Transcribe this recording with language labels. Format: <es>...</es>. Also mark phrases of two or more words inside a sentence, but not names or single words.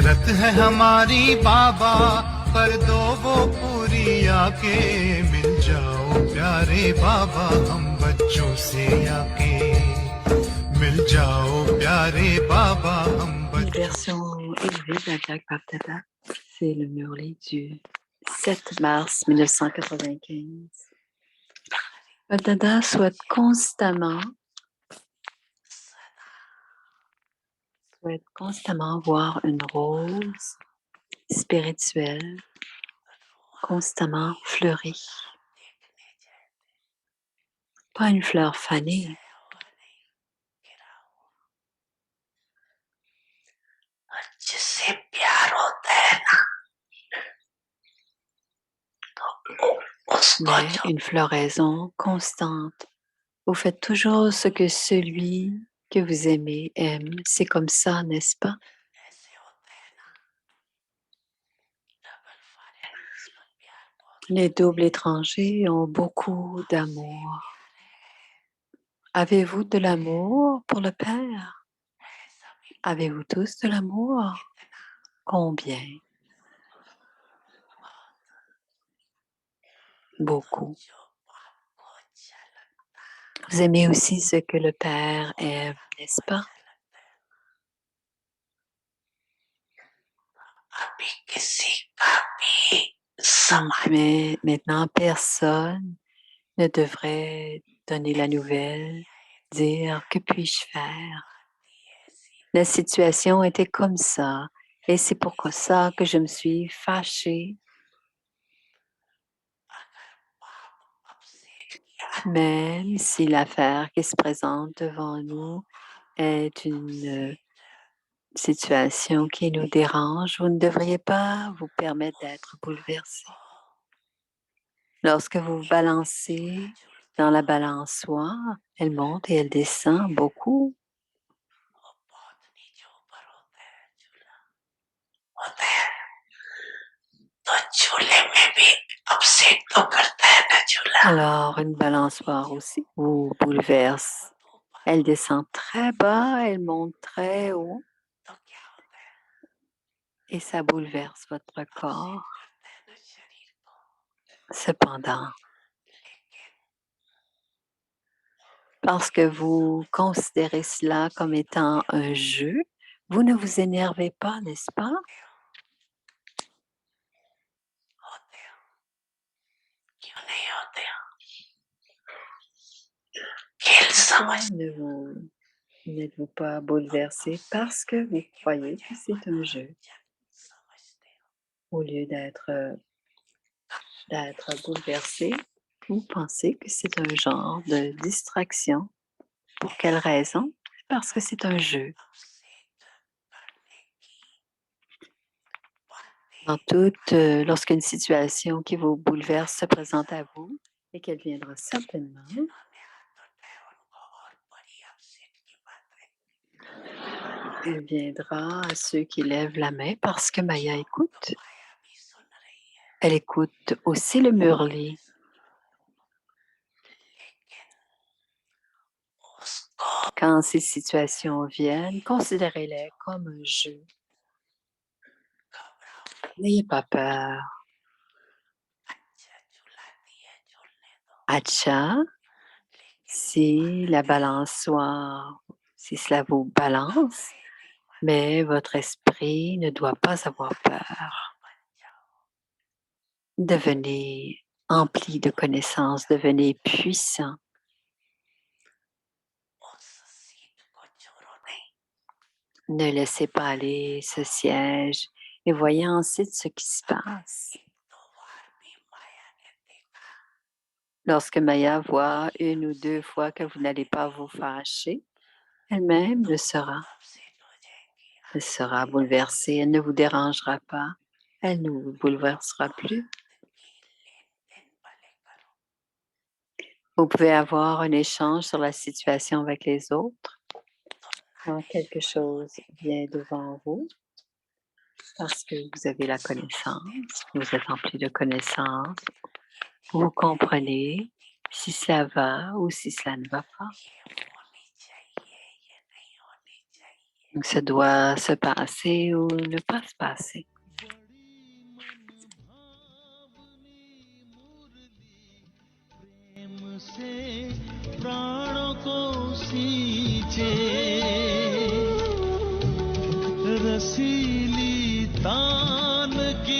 <hi>है हमारी बाबा, कर दो वो पूरी आके, मिल जाओ प्यारे बाबा हम बच्चों से आके, मिल जाओ प्यारे बाबा हम</hi> <fr>Une</fr> <hi>बच्चों।</hi> <fr>version élevée de la Jack Baptata. C'est le Murli du 7 mars 1995. Baptata souhaite constamment voir une rose spirituelle constamment fleurie. Pas une fleur fanée.</fr> <hi>जिससे प्यार होता है ना, तो उसको</hi> <fr>Mais une floraison constante. Vous faites toujours ce que celui que vous aimez aime. C'est comme ça, n'est-ce pas?</fr> <hi>ऐसे होता है ना,</hi> <en>double foreigners</en> <hi>पर प्यार बहुत</hi> <fr>Les doubles étrangers ont beaucoup d'amour. Avez-vous de l'amour pour le Père?</fr> <hi>है, सभी</hi> <fr>Avez-vous tous de l'amour? Combien? Beaucoup.</fr> <hi>जो आपको अच्छा लगता है,</hi> <fr>Vous aimez aussi ce que le Père aime, n'est-ce pas?</fr> <hi>अच्छा लगता है। अभी किसी का भी समाज</hi> <fr>Mais maintenant, personne ne devrait donner la nouvelle, dire que puis-je faire?</fr> <hi>ऐसी</hi> <fr>La situation était comme ça et c'est pourquoi ça que je me suis fâchée.</fr> <hi>अगर पाप अब से किया</hi> <fr>Même si l'affaire qui se présente devant nous est une situation qui nous dérange, vous ne devriez pas vous permettre d'être bouleversé. Lorsque vous balancez dans la balançoire, elle monte et elle descend beaucoup.</fr> <hi>वो बहुत नीचे ऊपर होता है तो झूले में भी अपसेट तो करता है ना झूला।</hi> <fr>Alors, une balançoire aussi vous bouleverse. Elle descend très bas, elle monte très haut</fr> <hi>तो क्या होता है,</hi> <fr>et ça bouleverse votre corps.</fr> <hi>करता है ना शरीर को,</hi> <fr>Cependant,</fr> <hi>लेकिन</hi> <fr>parce que vous considérez cela comme étant un jeu, vous ne vous énervez pas, n'est-ce pas?</fr> <hi>होते हो, क्यों नहीं होते हो? खेल</hi> <fr>Pourquoi</fr> <hi>समझ</hi> <fr>n'êtes-vous pas bouleversé? Parce que vous croyez que c'est un jeu</fr> <hi>समझते हो,</hi> <fr>au lieu d'être bouleversé. Vous pensez que c'est un genre de distraction. Pour quelle raison? Parce que c'est un jeu.</fr> <hi>अपसेट करने की बातें</hi> <fr>Lorsqu'une situation qui vous bouleverse se présente à vous, et qu'elle viendra certainement,</fr> <hi>जिन्होंने हाथ उठाए उनको और बड़ी अपसेट की बात है।</hi> <fr>elle viendra à ceux qui lèvent la main parce que Maya écoute.</fr> <hi>तो माया भी सुन रही है,</hi> <fr>Elle écoute aussi le Murli.</fr> <hi>लेकिन उसको</hi> <fr>Quand ces situations viennent, considérez-les comme un jeu.</fr> <hi>घबराओ,</hi> <fr>N'ayez pas peur.</fr> <hi>अच्छा झुलाती है, झूलने दो, Acha,</hi> <fr>si la balançoire, si cela vous balance, mais votre esprit ne doit pas avoir peur.</fr> <hi>बन जाओ,</hi> <fr>Devenez empli de connaissances, devenez puissant.</fr> <hi>उस सीट को छोड़ो नहीं,</hi> <fr>Ne laissez pas aller ce siège et voyez ensuite ce qui se passe.</fr> <hi>एक दो बार भी माया ने देखा,</hi> <fr>Lorsque Maya voit une ou deux fois que vous n'allez pas vous fâcher, elle-même</fr> <hi>अपसेट हो जाएंगी,</hi> <fr>elle sera bouleversée, elle ne vous dérangera pas, elle ne vous bouleversera plus.</fr> <hi>की लेन देन भले करो, Vous pouvez avoir un échange sur la situation avec les autres quand quelque chose vient devant vous parce que vous avez la connaissance, vous êtes empli de connaissances, vous comprenez si cela va ou si cela ne va pas. ये होनी चाहिए, ये नहीं होनी चाहिए,</hi> <fr>Donc, ça doit se passer ou ne pas se passer.</fr> <hi>प्रेम से प्राणों को सींचे रसीली तान की</hi>